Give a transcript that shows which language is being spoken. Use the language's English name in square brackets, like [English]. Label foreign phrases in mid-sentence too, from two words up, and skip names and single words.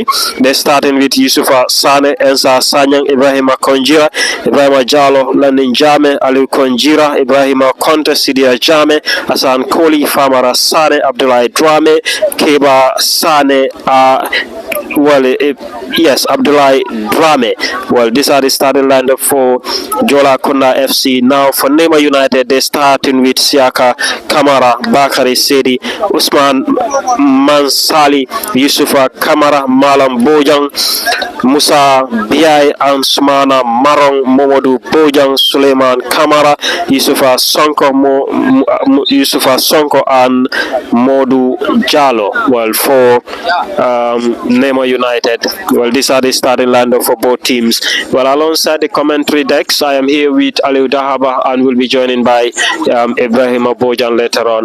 [English] They're starting with Yusufa Sane, Ensa Sanyang, Ibrahima Konjira, Ibrahima Jalo, Landin Jame, Ali Konjira, Ibrahima Konte, Sidia Jame, Hassan Colley, Famara Sane, Abdullah Drame, Keba Sane, Abdullah Drame. Well, these are the starting lineup for Jola Kunda FC. Now for Nema United, they're starting with Siaka Kamara, Bakari Sedi, Usman Mansali, Yusufa Kamara, Malam Bojang, Musa Biai, and Sumana Marong, Momodu Bojang, Suleiman Kamara, Yusufa Sonko, and Modu Jalo. Well, for Nema United, well, these are the starting lineup for both teams. Well, alongside the commentary decks, I am here with Aliu Dahaba and will be joined by Ibrahim Bojang later on.